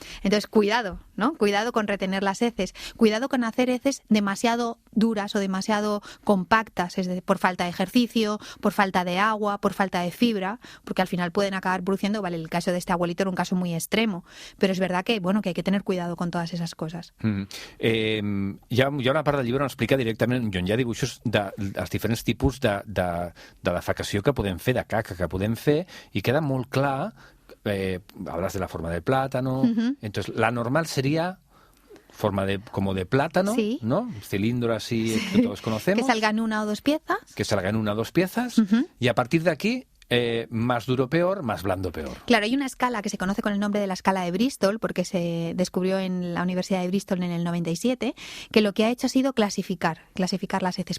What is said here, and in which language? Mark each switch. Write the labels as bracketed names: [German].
[Spanish] Entonces, cuidado, ¿no? Cuidado con retener las heces. Cuidado con hacer heces demasiado duras o demasiado compactas, es decir, por falta de ejercicio, por falta de agua, por falta de fibra, porque al final pueden acabar produciendo, vale, el caso de este abuelito era un caso muy extremo, pero es verdad que, bueno, que hay que tener cuidado con todas esas cosas. [Catalan] Hi ha una part del llibre on explica directament, on hi ha dibuixos dels diferents tipus de defecació que podem fer, de caca que podem fer, i queda molt clar. [Spanish] Hablas de la forma del plátano. Entonces, la normal sería forma como de plátano, sí, ¿no? Cilindro así que todos conocemos. Que salgan una o dos piezas. Que salgan una o dos piezas. Y a partir de aquí, más duro peor, más blando peor. Claro, hay una escala que se conoce con el nombre de la escala de Bristol, porque se descubrió en la Universidad de Bristol en el 97, que lo que ha hecho ha sido clasificar las heces.